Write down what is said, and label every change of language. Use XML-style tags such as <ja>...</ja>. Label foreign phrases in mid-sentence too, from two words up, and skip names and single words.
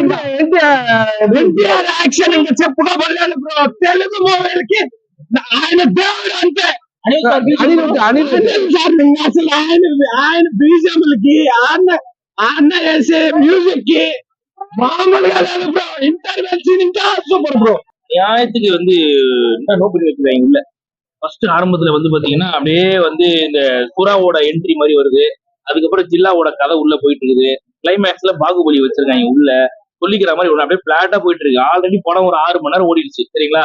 <te>ఇంకా ఎన్టీఆర్ యాక్షన్ ఇంకా చెప్పుకోబడలేదు బ్రో. తెలుగు మూవీలకి ఆయన దేవుడు అంతే. అసలు ఆయన బీజములకి ఆయన వేసే మ్యూజిక్ కి మామూలుగా లేదు బ్రో.</te> <en>interval scene</en> <te>ఇంకా సూపర్ బ్రో.</te> <ta>நியாயத்துக்கு என்ன நோ பண்ணி வச்சிருக்காங்க உள்ள. ஃபர்ஸ்ட் ஆரம்பத்துல பாத்தீங்கன்னா அப்படியே இந்த சுறாவோட என்ட்ரி மாதிரி வருது. அதுக்கப்புறம் ஜில்லாவோட கதை உள்ள போயிட்டு இருக்குது. கிளைமேக்ஸ்ல பாகுபலி வச்சிருக்காங்க உள்ள. சொல்லிக்கிற மாதிரி ஒண்ணு அப்படியே பிளாட்டா போயிட்டு இருக்கு. ஆல்ரெடி படம் ஒரு 6 மணி நேரம் ஓடிடுச்சு சரிங்களா.</ta>